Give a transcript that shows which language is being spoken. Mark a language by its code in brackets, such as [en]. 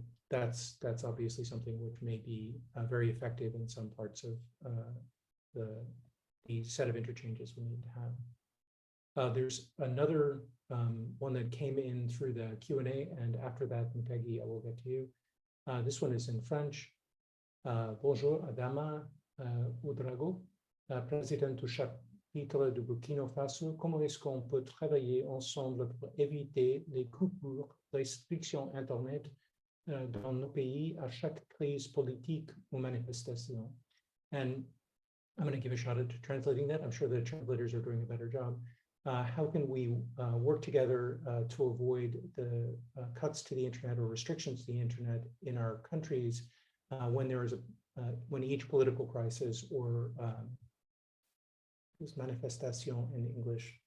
[en] That's obviously something which may be very effective in some parts of the set of interchanges we need to have. There's another one that came in through the Q&A, and after that, Mutegi, I will get to you. This one is in French. [fr] Bonjour, Adama Oudrago, président du chapitre de Burkina Faso. Comment est-ce qu'on peut travailler ensemble pour éviter les coupures, restrictions Internet dans nos pays à chaque crise politique ou manifestation? [en] And I'm going to give a shot at translating that. I'm sure the translators are doing a better job. How can we work together to avoid the cuts to the internet or restrictions to the internet in our countries when there is when each political crisis or is manifestation in English?